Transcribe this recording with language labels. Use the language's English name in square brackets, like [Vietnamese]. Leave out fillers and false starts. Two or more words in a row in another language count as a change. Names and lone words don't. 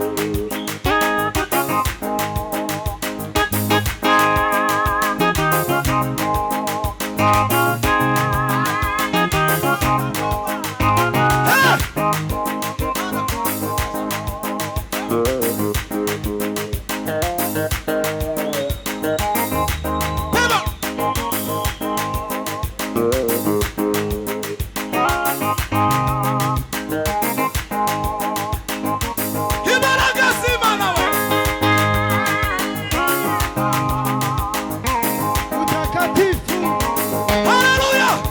[Kinyarwanda] Hey! Beba! Imbaraga z'Imana we! [Swahili] Mtakatifu, Haleluya!